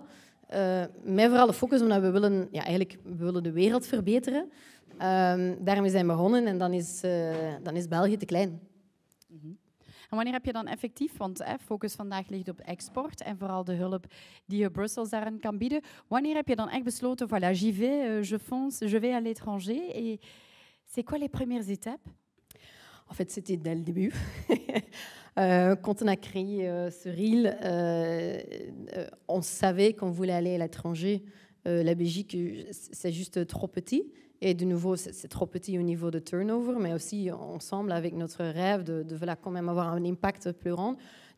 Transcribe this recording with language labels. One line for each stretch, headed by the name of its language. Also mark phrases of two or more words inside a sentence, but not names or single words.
Dutch: Met vooral de focus omdat we willen de wereld verbeteren. Daarmee zijn we begonnen en dan is België te klein. En wanneer heb je dan effectief, want focus vandaag ligt op export en vooral de hulp die je Brussels daarin kan bieden. Wanneer heb je dan echt besloten,
French: voilà, j'y vais, je fonce, je vais à l'étranger et c'est quoi les premières étapes? En fait, c'était dès le début. Quand on a créé Surreal, on savait qu'on voulait aller à l'étranger. La Belgique, c'est juste trop petit. Et de nouveau, c'est trop petit au niveau de turnover, mais aussi ensemble avec notre rêve de quand même avoir un impact plus grand.